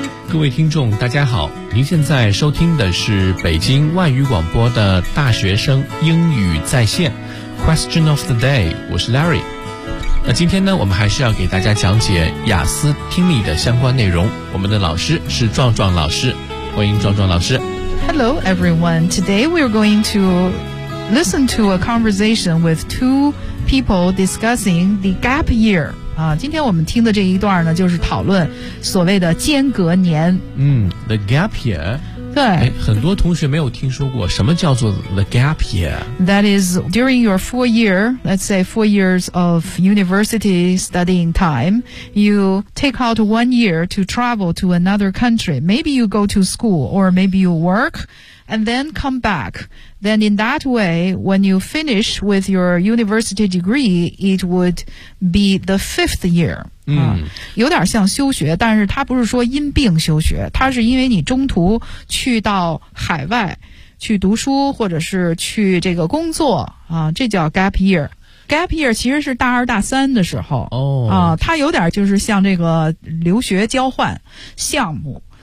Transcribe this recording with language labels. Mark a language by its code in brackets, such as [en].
[zh] 各位听众大家好，您现在收听的是北京外语广播的大学生英语在线 Question of the day， 我是 Larry。那今天呢，我们还是要给大家讲解雅思听力的相关内容，我们的老师是壮壮老师，欢迎壮壮老师。 [en] Hello everyone, today we are going to listen to a conversation with two people discussing the gap year. [zh] 今天我们听的这一段呢，就是讨论所谓的间隔年。 [en] The gap year。 [zh] 对，很多同学没有听说过什么叫做 the gap year。 [en] That is during your 4 year, let's say 4 years of university studying time, you take out 1 year to travel to another country. Maybe you go to school or maybe you work. And then come back. Then in that way, when you finish with your university degree, it would be the 5th year. [zh] 有点像休学，但是它不是说因病休学，它是因为你中途去到海外去读书或者是去这个工作啊，这叫 gap year。 Gap year 其实是大二大三的时候它有点就是像这个留学交换项目。